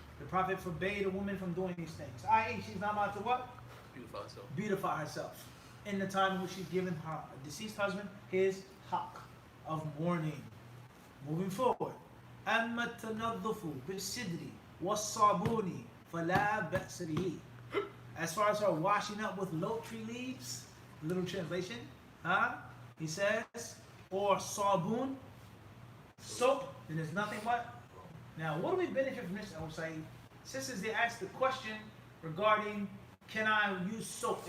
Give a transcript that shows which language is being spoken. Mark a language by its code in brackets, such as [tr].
[en] The Prophet forbade a woman from doing these things. I.e., she's not allowed to what? Beautify herself. Beautify herself. In the time in which she's given her deceased husband his haqq of mourning. Moving forward. [ar] أما التنظف بالسدر والصابون فلا بأس به. [en] As far as her washing up with lote tree leaves, little translation, he says, or sabun, soap, then there's nothing but. Now, what do we benefit from this? I will say, sisters, they asked the question regarding, can I use soap?